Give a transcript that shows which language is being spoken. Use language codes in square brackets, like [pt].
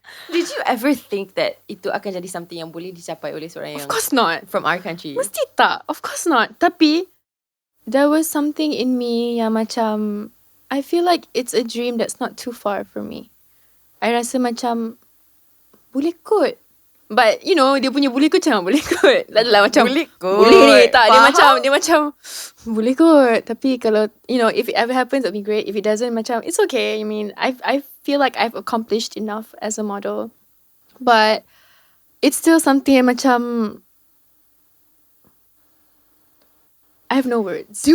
[en] Did you ever think that [ms] itu akan jadi something yang boleh dicapai oleh seorang yang [en] Of course not. from our country? [ms] Mesti tak. [en] Of course not. [ms] Tapi [en] there was something in me [ms] yang macam [en] I feel like it's a dream that's not too far from me. [ms] I rasa macam boleh kot. [en] But you know, [ms] dia punya boleh kot macam boleh kot. Adalah macam Boleh kot. Boleh tak. Faham? Dia macam boleh kot. Tapi kalau [en] you know, if it ever happens, it'll be great. If it doesn't, macam it's okay. I mean, I feel like I've accomplished enough as a model. But it's still something [ms] yang macam [en] I have no words.